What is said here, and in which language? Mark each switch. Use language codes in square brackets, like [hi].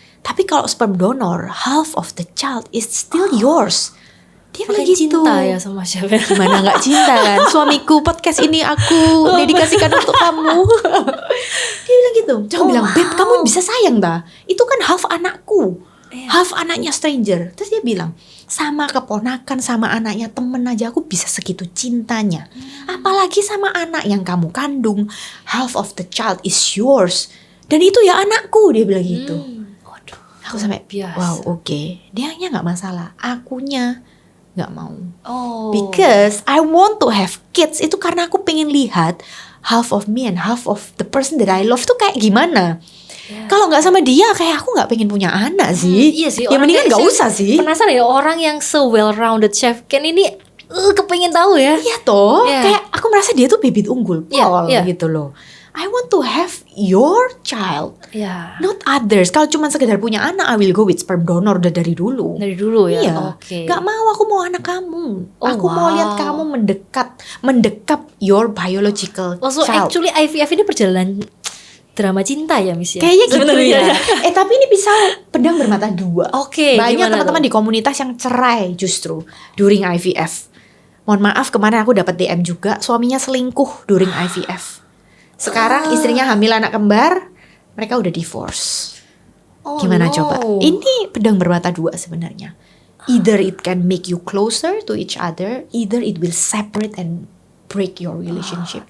[id] Tapi kalau [en] sperm donor, half of the child is still yours. [id] Dia bilang gitu. Cinta ya sama chef. Gimana nggak cinta kan? Suamiku, podcast ini aku dedikasikan untuk kamu. Dia bilang gitu. Coba bilang, Beb, kamu bisa sayang dah. Itu kan half anakku, half anaknya stranger. Terus dia bilang, sama keponakan, sama anaknya temen aja aku bisa segitu cintanya. Apalagi sama anak yang kamu kandung, [en] half of the child is yours. [id] Dan itu ya anakku, dia bilang gitu. Aku sampai, biasa. wow oke. Dianya nggak masalah, akunya nggak mau. Oh. [en] Because I want to have kids. [id] Itu karena aku pengen lihat [en] half of me and half of the person that I love [id] tuh kayak gimana. Kalau nggak sama dia, kayak aku nggak pengen punya anak sih. Iya sih. Ya mendingan nggak usah sih. Penasaran ya orang yang well rounded chef Ken ini kepengen tahu ya. Iya toh. [en] Yeah. [id] Kayak aku merasa dia tuh bibit unggul, Pol, [en] Yeah. [id] gitu loh. [en] I want to have your child, [id] Ya. [en] not others. [id] Kalau cuma sekedar punya anak, [en] I will go with sperm donor [id] udah dari dulu. Dari dulu ya. Iya, Oke. Gak mau, aku mau anak kamu. Oh, Aku mau lihat kamu mendekap [en] your biological Oh, so child. [id] actually IVF ini perjalanan drama cinta ya Miss ya? Kayaknya gitu Sebenarnya. ya. Tapi ini pisau pedang bermata dua. Oke, Banyak gimana teman-teman tuh? di komunitas yang cerai justru during IVF. Mohon maaf, kemarin aku dapat DM juga, suaminya selingkuh during IVF. Sekarang istrinya hamil anak kembar, mereka udah divorce. Oh, Gimana [en] no. [id] coba? Ini pedang bermata dua sebenarnya. [en] Either it can make you closer to each other, either it will separate and break your relationship.